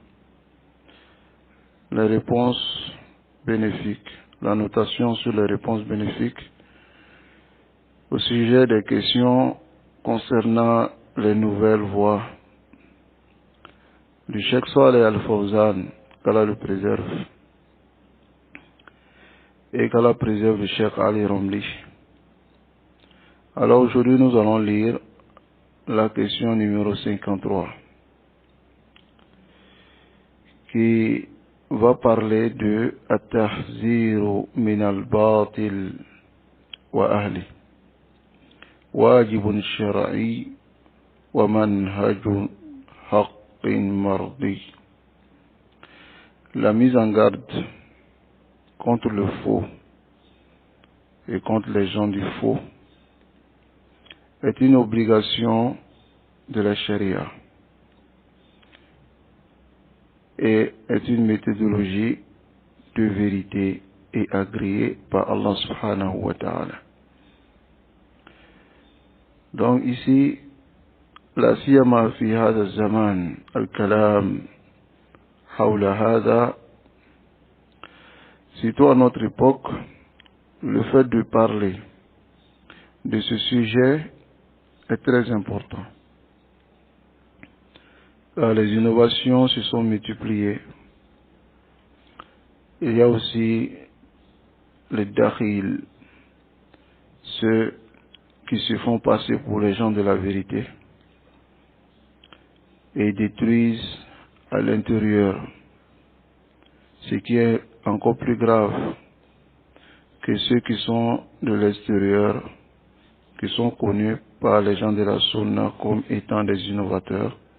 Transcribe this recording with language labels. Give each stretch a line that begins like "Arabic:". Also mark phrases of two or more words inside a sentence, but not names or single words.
French: les réponses bénéfiques, la notation sur les réponses bénéfiques au sujet des questions concernant les nouvelles voies du Cheikh Saleh Al-Fawzan, qu'Allah le préserve, et qu'Allah préserve le Cheikh Ali Romli. Alors aujourd'hui nous allons lire la question numéro 53 qui va parler de
Arabic: التحذير من الباطل وأهله واجب شرعي ومنهج حق مرضي.
French: La mise en garde contre le faux et contre les gens du faux est une obligation de la charia et est une méthodologie de vérité et agréée par Allah
Arabic: سبحانه وتعالى.
French: Donc ici,
Arabic: لا سيما في هذا الزمان الكلام حول هذا,
French: surtout à notre époque, le fait de parler de ce sujet est très important. Les innovations se sont multipliées. Il y a aussi les dakhil, ceux qui se font passer pour les gens de la vérité et détruisent à l'intérieur, ce qui est encore plus grave que ceux qui sont de l'extérieur, qui sont connus par les gens de la sunna comme étant des innovateurs